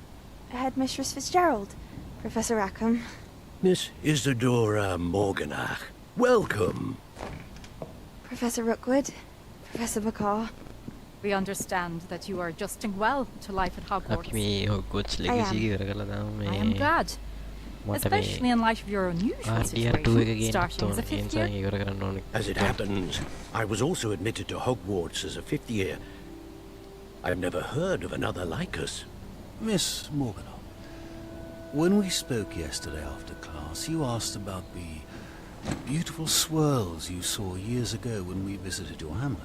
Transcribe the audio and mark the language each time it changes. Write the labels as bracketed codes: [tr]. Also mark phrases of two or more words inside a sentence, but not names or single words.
[en] Headmistress Fitzgerald, Professor Rackham. Miss Isadora Morganach, welcome. Professor Rookwood, Professor Bakar. We understand that you are adjusting well to life at [si] අපි [en] Hogwarts. [si] මේ Hogwarts Legacy ඉවර කරලා දාමු [en] I am [si] මේ [en] glad, [si] මට [en] especially [si] මේ [en] in light of your unusual [si] RDR2 එක [en] situation, [si] ගේන්න [en] starting as a [si] ඕනේ. ඒ [en] fifth [si] නිසා [en] year. [si] ඉවර කරන්න ඕනේ. [en] As it happens, I was also admitted to Hogwarts as a fifth year. I've never heard of another like us. Miss Morganach, when we spoke yesterday after class, you asked about the Beautiful swirls you saw years ago when we visited your hamlet.